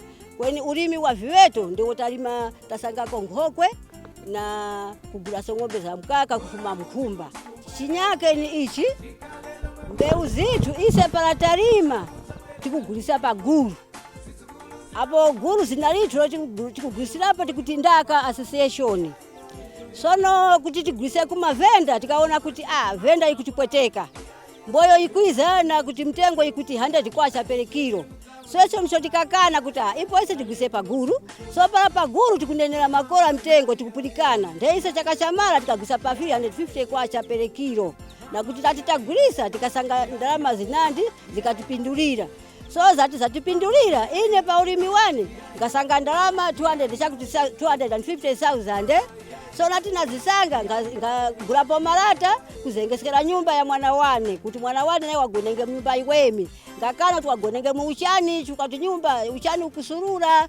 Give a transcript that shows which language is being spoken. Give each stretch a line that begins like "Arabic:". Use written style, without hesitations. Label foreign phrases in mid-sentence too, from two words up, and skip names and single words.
Tumbuka: Kwani ulimi wa viweto ndio talima tasangako nkhokwe na kugulaso ng'ombe za mkaka kufuma mkumba. Chinyake ni ichi mbewu zitu ise para talima tikugulisa pa gulu. Apo gulu zinalitho tikugulisirapo tikutindaka association. Sono kuti tigulise kuma venda tikaona kuti venda ikutipweteka. Mboyo ikwiza na kuti mtengo ikuti 100 kwacha
English: per kilo.
Tumbuka: So msho tikakana kuti ipo ise tigulise pa gulu. So pa gulu tikunenera makora mtengo tikupulikana. Ndeise chakachamala tikagulisa pa 350 kwacha
English: per kilo.
Tumbuka: Na kuti tatitagulisa tikasanga ndalama zinandi zikatipindulira. So zatipindulira ine pa ulimi wani ngasanga ndalama 200 chakuti 250,000. So nati nazisanga ngagulapo malata kuzengesekera nyumba ya mwana wane kuti mwana wane naye wagonenge nyumba iwemi ngakana tu wagonenge mu uchani chukati nyumba uchani ukusurura.